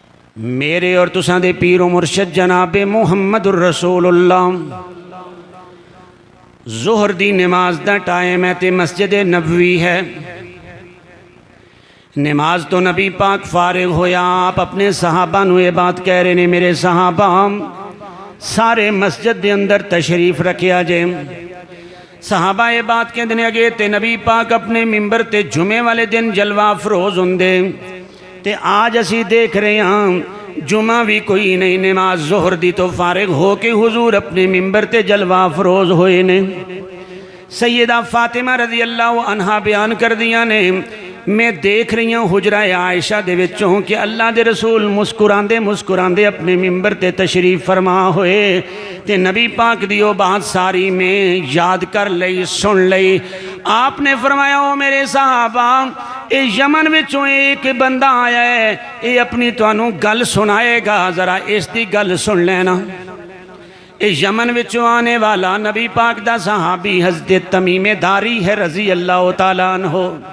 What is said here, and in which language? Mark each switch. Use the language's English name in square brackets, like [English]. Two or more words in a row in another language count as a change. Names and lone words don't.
[Punjabi] میرے اور تساں دے پیر و مرشد جناب محمد الرسول اللہ ظہر دی نماز دا ٹائم ہے تے مسجد نبوی ہے. نماز تو نبی پاک فارغ ہویا آپ اپنے صحابہ نو یہ بات کہہ رہے نے میرے صحابہ سارے مسجد دے اندر تشریف رکھیا جے. صحابہ یہ بات کہندے نے اگے تے نبی پاک اپنے ممبر تے جمعے والے دن جلوہ افروز ہوندے تے آج اسی دیکھ رہے ہیں جمعہ بھی کوئی نہیں نماز ظہر دی تو فارغ ہو کے حضور اپنے ممبر تے جلوہ افروز ہوئے نے. سیدہ فاطمہ [Arabic] رضی اللہ عنہ [Punjabi] بیان کر دیا نے میں دیکھ رہی ہوں حجرہ عائشہ دے وچوں کہ اللہ دے رسول مسکراندے اپنے ممبر تے تشریف فرما ہوئے تے نبی پاک دیو بات ساری میں یاد کر لئی سن لئی. آپ نے فرمایا او میرے صحابہ اے یمن وچوں ایک بندہ آیا ہے اے اپنی توانوں گل سنائے گا ذرا اس دی گل سن لینا. اے یمن وچوں آنے والا نبی پاک دا صحابی حضرت تمیم داری ہے [Arabic] رضی اللہ تعالیٰ عنہ.